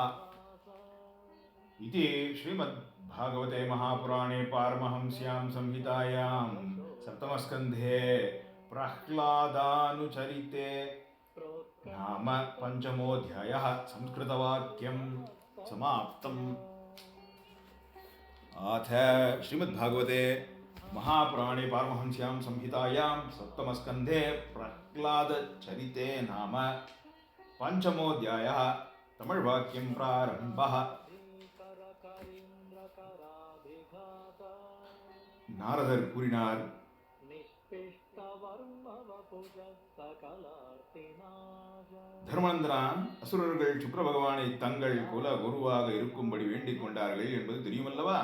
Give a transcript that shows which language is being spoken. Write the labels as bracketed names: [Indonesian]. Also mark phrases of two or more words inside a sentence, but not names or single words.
[Sanskrit] इति श्रीमद्भागवते महापुराणे पारमहंस्यां संहितायां सप्तमस्कन्धे प्रह्लादानुचरिते नाम पंचमोऽध्यायः संस्कृतवाक्यं समाप्तम्। अथ श्रीमद्भागवते महापुराणे पारमहंस्यां संहितायां सप्तमस्कन्धे प्रह्लादचरिते नाम पंचमोऽध्यायः तमिழ்वाक्यं प्रारम्भः। [Tamil] நாரதர் கூறினார், தர்மநந்தனான் அசுரர்கள் சுக்கிர பகவானை தங்கள் குல குருவாக இருக்கும்படி வேண்டிக் கொண்டார்கள் என்பது தெரியுமல்லவா?